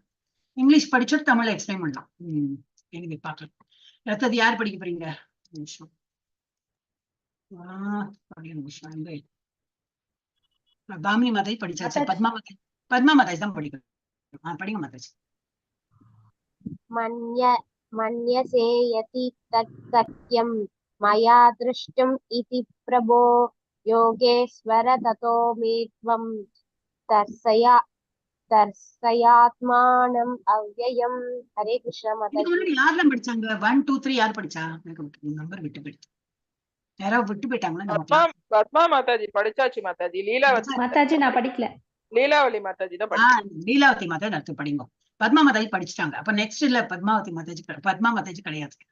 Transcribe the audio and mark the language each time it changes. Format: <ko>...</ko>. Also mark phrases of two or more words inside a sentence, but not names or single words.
<ta>இங்கிலீஷ் படிச்சுட்டு தமிழ்ல எக்ஸ்பிளைன் பண்ணலாம். எனக்கு பார்க்கலாம். அடுத்தது யார் படிக்க போறீங்க? நிமிஷம் பாமினி மாதாஜி படிச்சாச்சு. பத்மா மாதாஜி தான் படிக்கணும். படிங்க மாதாஜி.</ta> <sa>मन्यसे यति तत् सत्यं मया दृष्टम् इति प्रभो योगेश्वर ततो मे त्वं दर्शयात्मानम् अव्ययम्.</sa> <hi>हरे कृष्ण माताजी.</hi> <ta>யாரெல்லாம் படிச்சாங்க? 1 2 3 யார் படிச்சா? எனக்கு நம்பர் விட்டு போயிடுச்சு. யாராவது விட்டு போயிட்டாங்களா? பத்மா மாதாஜி படிச்சாச்சு மாதாஜி. லீலாவதி மாதாஜி நான் படிக்கல. லீலாவதி மாதாஜி தான் படிச்சாங்க. லீலாவதி மாதாஜி அடுத்து படிங்க. பத்மா மாதாஜி படிச்சுட்டாங்க. அப்ப நெக்ஸ்ட் இல்ல பத்மா மாதாஜி கிடையாது.</ta>